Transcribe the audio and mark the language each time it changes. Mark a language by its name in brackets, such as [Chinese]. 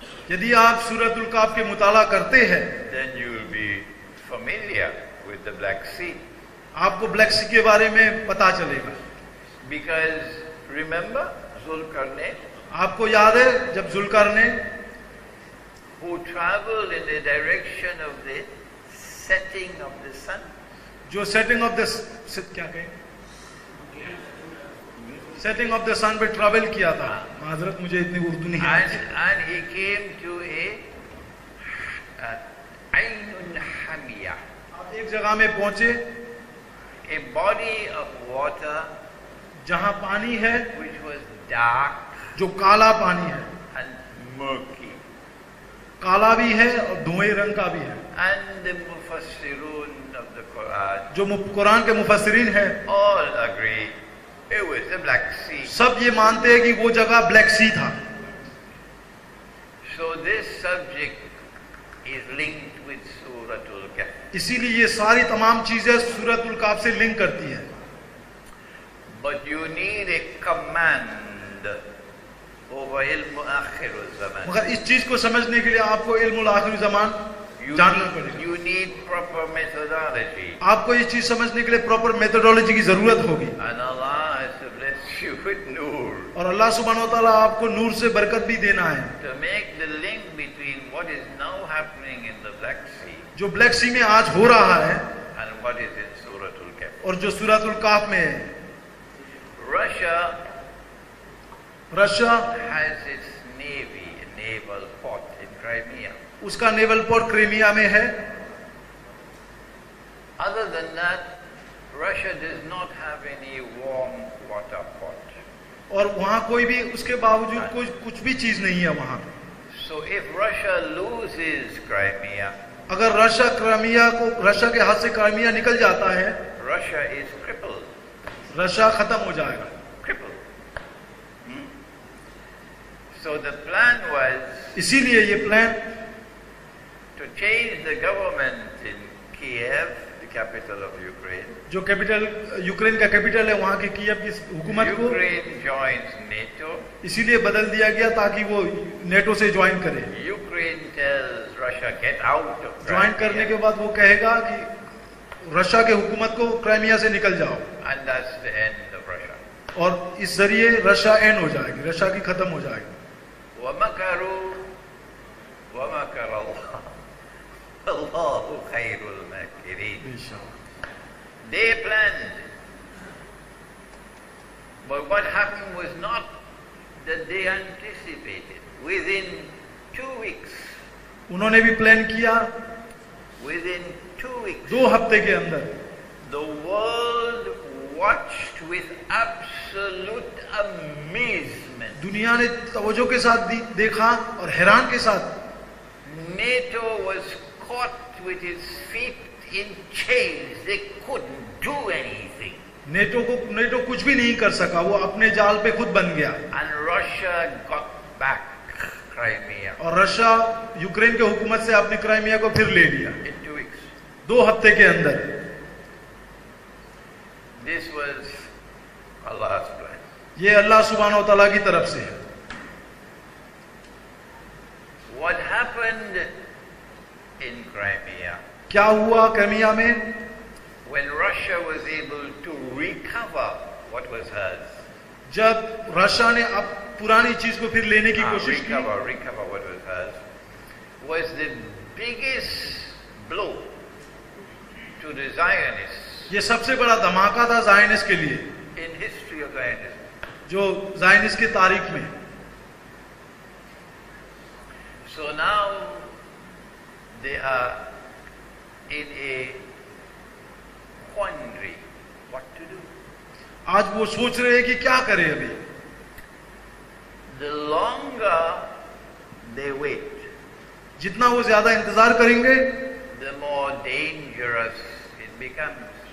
[Hindi] यदि आप सूरतुल काफ के मुताला करते हैं, [English] then you will be familiar with the Black Sea. [Hindi] आपको ब्लैक सी के बारे में पता चलेगा। [English] Because remember Zulkarnain, [Hindi] आपको याद है जब Zulqarnain [English] who traveled in the direction of the setting of the sun, [Hindi] जो सेटिंग ऑफ द क्या कहें, [English] setting of the sun [Hindi] पे ट्रैवल किया था। माजरत मुझे इतनी उर्दू नहीं आती। [English] and he came to a Ainun Hamiyah, [Hindi] आप एक जगह में पहुंचे [English] a body of water [Hindi] जहां पानी है [English] which was dark [Hindi] जो काला पानी है, [English] and murky. [Hindi] काला भी है और धुएं रंग का भी है। [English] And the Mufassirun of the Quran [Hindi] जो कुरान के मुफस्सिरीन है [English] all agree it was the Black Sea. [Hindi] सब ये मानते हैं कि वो जगह ब्लैक सी था। [English] So this subject is linked with Surah Al-Kahf. [Hindi] इसीलिए ये सारी तमाम चीजें सूरतुल काफ से लिंक करती है। [English] But you need a command over ilm akhir zaman. [Hindi] मगर इस चीज को समझने के लिए आपको इल्मुल आखिर ज़मान जानना पड़ेगा। [English] You need proper methodology. [Hindi] आपको ये चीज समझने के लिए [English] proper methodology [Hindi] की जरूरत होगी। [English] And Allah has to bless you with nur. [Hindi] और अल्लाह सुब्हानहू व तआला आपको नूर से बरकत भी देना है। [English] To make the link between what is now happening in the Black Sea [Hindi] जो ब्लैक सी में आज हो रहा है [English] and what is in Surah Al-Kahf. [Hindi] और जो सूरतुल काफ में है। Russia [English] has its navy, a naval port in Crimea. [Hindi] उसका नेवल पोर्ट क्रीमिया में है। [English] Other than that, Russia does not have any warm water port. [Hindi] और वहां कोई भी उसके बावजूद कोई कुछ भी चीज नहीं है वहां। [English] So if Russia loses Crimea, [Hindi] अगर रशिया के हाथ से क्राइमिया निकल जाता है, [English] Russia is crippled. [Hindi] रशिया खत्म हो जाएगा। [English] Crippled. So the plan was [Hindi] इसीलिए ये plan [English] to change the government in Kiev, the capital of Ukraine. [Hindi] जो कैपिटल यूक्रेन का कैपिटल है वहां के कीव की हुकूमत को [English] Ukraine joins NATO. [Hindi] इसीलिए बदल दिया गया ताकि वो नेटो से ज्वाइन करे। [English] Ukraine tells Russia get out of [Hindi] join करने के [English] Crimea, [Hindi] बाद वो कहेगा कि रशिया के हुकूमत को क्राइमिया से निकल जाओ, [English] and that's the end of Russia. [Hindi] और इस जरिए रशिया एंड हो जाएगी, रशिया की खत्म हो जाएगी। [Arabic] وَمَكَرُوا وَمَكَرَ اللَّهُ وَاللَّهُ خَيْرُ الْمَاكِرِينَ. [English] They planned, but what happened was not that they anticipated. Within 2 weeks, [Hindi] उन्होंने भी प्लान किया, [English] within 2 weeks, [Hindi] 2 हफ्ते के अंदर [English] the world watched with absolute amazement. [Hindi] दुनिया ने तवज्जो के साथ देखा और हैरान के साथ [English] NATO was caught with its feet in chains. They couldn't do anything. [Hindi] NATO कुछ भी नहीं कर सका, वो अपने जाल पे खुद बन गया। [English] And Russia got back Crimea [Hindi] और रशिया यूक्रेन के हुकूमत से अपनी क्राइमिया को फिर ले लिया [English] in 2 weeks. [Hindi] 2 हफ्ते के अंदर। [English] This was Allah's plan. [Hindi] ये अल्लाह सुब्हानहू व तआला की तरफ से है। [English] What happened in Crimea? [Hindi] क्या हुआ क्राइमिया में? [English] When Russia was able to recover what was hers, [Hindi] जब रशिया ने अब पुरानी चीज को फिर लेने की कोशिश की, [English] recover what was the biggest blow to the Zionists [Hindi] ये सबसे बड़ा धमाका था जायनिस्ट के लिए, [English] in history of Zionism. [Hindi] जो जायनिस्ट की तारीख में. [English] So now they are in a quandary. What to do? [Hindi] आज वो सोच रहे हैं कि क्या करें अभी. [English] The longer they wait, [Hindi] जितना वो ज्यादा इंतजार करेंगे, [English] the more dangerous it becomes.